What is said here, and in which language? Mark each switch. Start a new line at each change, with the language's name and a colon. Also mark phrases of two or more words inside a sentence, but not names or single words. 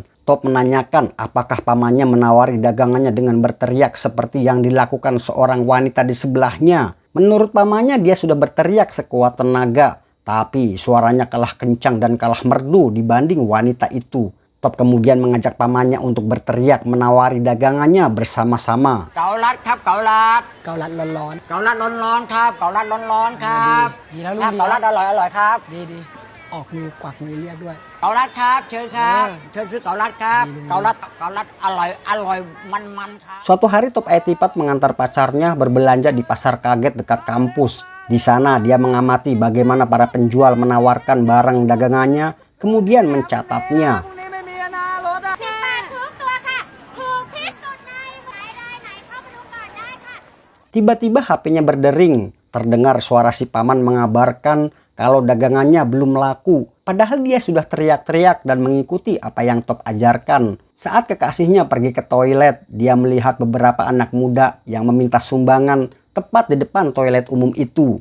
Indonesian: Top menanyakan apakah pamannya menawari dagangannya dengan berteriak seperti yang dilakukan seorang wanita di sebelahnya. Menurut pamannya dia sudah berteriak sekuat tenaga. Tapi suaranya kalah kencang dan kalah merdu dibanding wanita itu. Top kemudian mengajak pamannya untuk berteriak menawari dagangannya bersama-sama.
Thai: เกาลัดครับเกาลัด เกาลัดร้อน เกาลัดร้อนๆครับเกาลัดร้อนๆครับ ดีแล้วลู ครั ก บ ดี เกาลัดอร่อยๆครับ ๆดีออกมือกวักมือเรียกด้วย เกาลัดครับเชิญครับ เออ เชิญซื้อเกาลัดครับ ดีๆ เกาลัดอร่อยมันครับ
Indonesian: Suatu hari Top Etipat mengantar pacarnya berbelanja di pasar kaget dekat kampus. Di sana dia mengamati bagaimana para penjual menawarkan barang dagangannya, kemudian mencatatnya.
Thai: 18 ทุกตัวค่ะ ถูกที่สุดในรายไหนเข้ามาดูก่อนได้ค่ะ
Indonesian: Tiba-tiba HP-nya berdering. Terdengar suara si paman mengabarkan kalau dagangannya belum laku. Padahal dia sudah teriak-teriak dan mengikuti apa yang Top ajarkan. Saat kekasihnya pergi ke toilet, dia melihat beberapa anak muda yang meminta sumbangan tepat di depan toilet umum itu.